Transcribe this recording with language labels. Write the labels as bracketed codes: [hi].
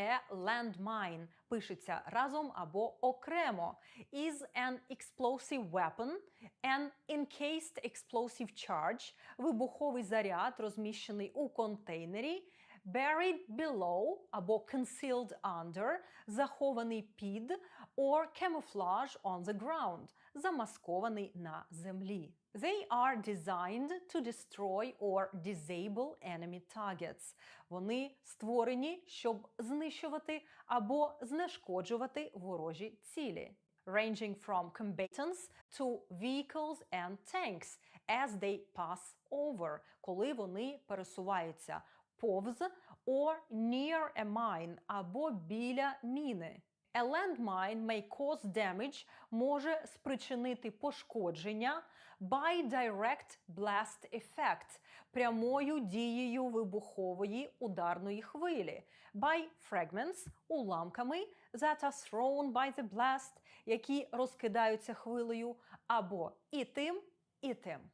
[uk] Landmine пишеться разом або окремо. [en] Is an explosive weapon, an encased explosive charge, [uk] вибуховий заряд, розміщений у контейнері, [en] buried below або concealed under, [uk] захований під, [en] or camouflage on the ground, [uk] замаскований на землі. [en] They are designed to destroy or disable enemy targets. [uk] Вони створені, щоб знищувати або знешкоджувати ворожі цілі. [en] Ranging from combatants to vehicles and tanks as they pass over, [uk] коли вони пересуваються повз [en] or near a mine [uk] або біля міни. [en] A landmine may cause damage, [uk] може спричинити пошкодження [en] by direct blast effect, [uk] прямою дією вибухової ударної хвилі, [en] by fragments, [uk] уламками, [en] that are thrown by the blast, [uk] які розкидаються хвилею, або і тим, і тим.